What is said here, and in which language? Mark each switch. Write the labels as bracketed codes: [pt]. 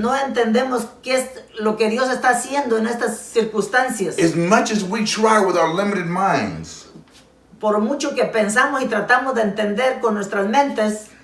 [es] no entendemos qué es lo que Dios está haciendo en estas circunstancias. [en] As much as we try with our limited minds, [es] Por mucho que pensamos y tratamos de entender con nuestras mentes,